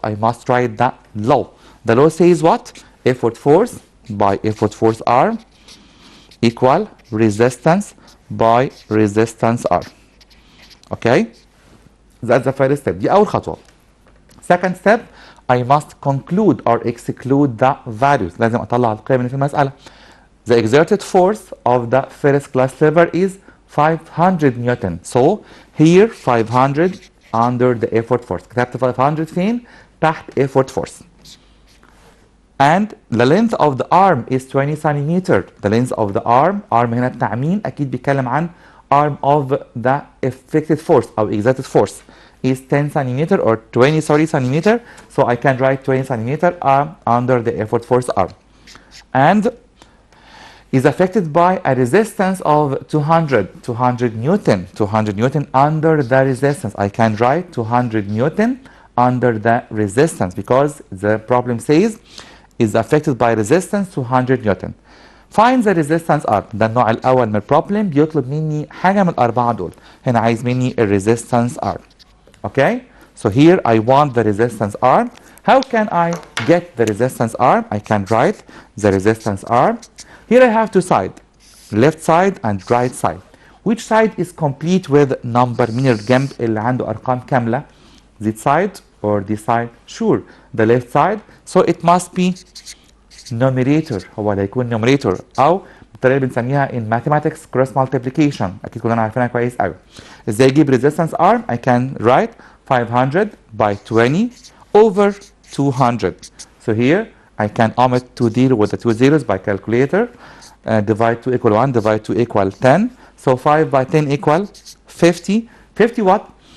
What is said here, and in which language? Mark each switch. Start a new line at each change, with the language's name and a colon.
English: I must write the law. The law says what? Effort force by effort force arm equal resistance by resistance arm. Okay? That's the first step.
Arabic: دي أول خطوة.
English: Second step I must conclude or exclude the values.
Arabic: لازم أطلع القيم اللي في المسألة.
English: The exerted force of the first class lever is 500 Newton. So here 500 under the effort force.
Arabic: كتبت 500 فين؟ تحت
English: effort force. And the length of the arm is 20 centimeter. The length of the arm
Arabic: هنا التعميم أكيد بيتكلم عن
English: arm of the effected force أو exerted force is 10 centimeter or 20 centimeter. So I can write 20 centimeter arm under the effort force arm. And is affected by a resistance of 200 Newton. 200 Newton under the resistance. I can write 200 Newton under the resistance because the problem says is affected by resistance 200 Newton. Find the resistance arm.
Arabic: ده النوع الأول من البروبلم بيطلب مني حاجة من الأربعة دول. هنا عايز مني resistance arm.
English: Okay? So here I want the resistance arm. How can I get the resistance arm? I can write the resistance arm. Here I have two sides, left side and right side. Which side is complete with number?
Arabic: مين الجنب اللي عنده أرقام كاملة?
English: This side or this side? Sure, the left side. So it must be numerator.
Arabic: هو اللي هيكون numerator أو بالطريقة اللي بنسميها
English: in mathematics cross multiplication.
Arabic: أكيد كلنا عارفينها كويس أوي. إزاي أجيب
English: resistance arm? I can write 500 by 20 over 200. So here I can omit to deal with the two zeros by calculator. Divide 2 equal 1, divide 2 equal 10. So 5 by 10 equal 50. 50 what?